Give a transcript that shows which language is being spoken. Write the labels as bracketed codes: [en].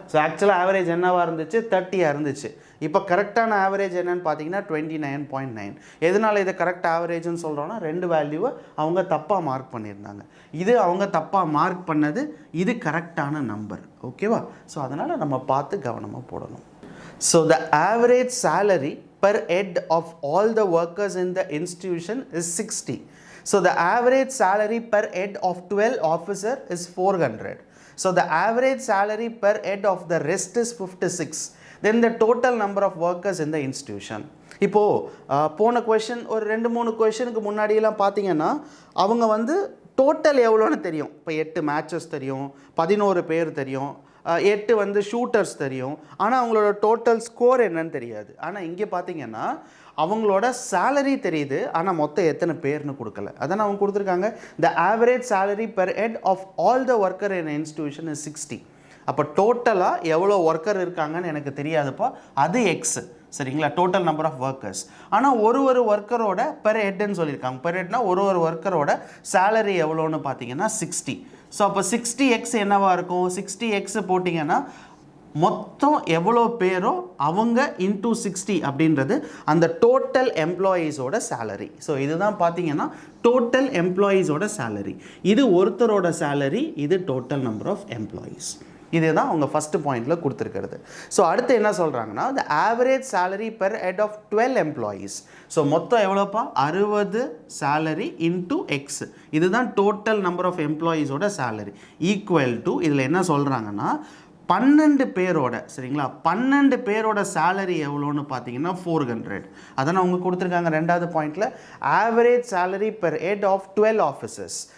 [ta] So ஆக்சுவலாக average என்னவாக இருந்துச்சு? 30 இருந்துச்சு. இப்போ கரெக்டான ஆவரேஜ் என்னன்னு பார்த்தீங்கன்னா 29.9. எதனால் இதை கரெக்ட் ஆவரேஜ்னு சொல்கிறோன்னா, 2 வேல்யூவை அவங்க தப்பாக மார்க் பண்ணியிருந்தாங்க. இது அவங்க தப்பாக மார்க் பண்ணது, இது கரெக்டான நம்பர். ஓகேவா? ஸோ அதனால் நம்ம பார்த்து கவனமாக போடணும். [en] So the average salary per head of all the workers in the institution is 60. So the average salary per head of 12 officer is 400. So the average salary per head of the rest is 56. Then the total number of workers in the institution. [ta] இப்போது போன question ஒரு 2-3 கொஷனுக்கு முன்னாடியெல்லாம் பார்த்தீங்கன்னா அவங்க வந்து total எவ்வளோன்னு தெரியும். இப்போ 8 மேட்சஸ் தெரியும், 11 பேர் தெரியும், 8 வந்து ஷூட்டர்ஸ் தெரியும். ஆனால் அவங்களோட டோட்டல் ஸ்கோர் என்னன்னு தெரியாது. ஆனால் இங்கே பார்த்தீங்கன்னா அவங்களோட சேலரி தெரியுது, ஆனால் மொத்தம் எத்தனை பேர்னு கொடுக்கல. அதான் அவங்க கொடுத்துருக்காங்க, [en] The average salary per head of all the worker in institution is 60. [ta] அப்போ டோட்டலாக எவ்வளோ ஒர்க்கர் இருக்காங்கன்னு எனக்கு தெரியாதுப்பா, அது எக்ஸ். சரிங்களா? [en] Total number of workers. [ta] ஆனால் ஒரு ஒர்க்கரோட பெர் ஹெட்னு சொல்லியிருக்காங்க. பெர் ஹெட்னா ஒரு ஒர்க்கரோட சேலரி எவ்வளோன்னு பார்த்தீங்கன்னா 60. ஸோ அப்போ 60x என்னவாக இருக்கும்? 60x போட்டிங்கன்னா மொத்தம் எவ்வளோ பேரோ அவங்க இன்டூ 60 அப்படின்றது அந்த டோட்டல் எம்ப்ளாயீஸோட சேலரி. ஸோ இதுதான் பார்த்தீங்கன்னா டோட்டல் எம்ப்ளாயீஸோட சேலரி. இது ஒருத்தரோட சேலரி, இது டோட்டல் நம்பர் ஆஃப் எம்ப்ளாயீஸ். இதுதான் அவங்க ஃபஸ்ட்டு பாயிண்டில் கொடுத்துருக்கிறது. ஸோ அடுத்து என்ன சொல்கிறாங்கன்னா [en] the average salary per head of 12 employees. [ta] So மொத்தம் எவ்வளோப்பா 60 சேலரி இன்டூ எக்ஸ். இதுதான் total number of எம்ப்ளாயீஸோட salary equal to இதில் என்ன சொல்கிறாங்கன்னா 12 பேரோட, சரிங்களா, 12 பேரோட சேலரி எவ்வளோன்னு பார்த்தீங்கன்னா 400. அதான் அவங்க கொடுத்துருக்காங்க ரெண்டாவது பாயிண்டில் [en] Average salary per head of 12 officers.